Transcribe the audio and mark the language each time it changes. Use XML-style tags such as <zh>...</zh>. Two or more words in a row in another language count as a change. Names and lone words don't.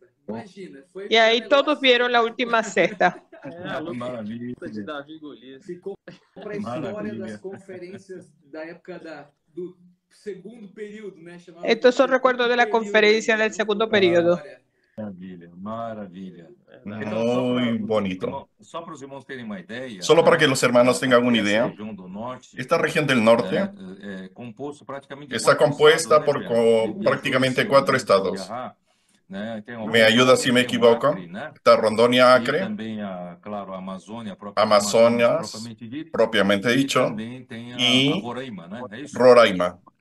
<es>Imagina, y ahí todos vieron la última cesta.</es> <pt>Maravilha. De Davi Golias. Ficou para a história das conferências da época do segundo período, né?</pt> <es>Estos son recuerdos de la conferencia del segundo periodo.</es> <pt>Maravilha, maravilha.</pt> <es>Muy bonito.</es> <pt>Só para os irmãos terem uma ideia.</pt> <es>Solo para que los hermanos tengan una idea, esta región del norte está compuesta por prácticamente 4 estados. Me ayuda si me equivoco. Está Rondônia, Acre, Amazonas, propiamente dicho, y Roraima.</es>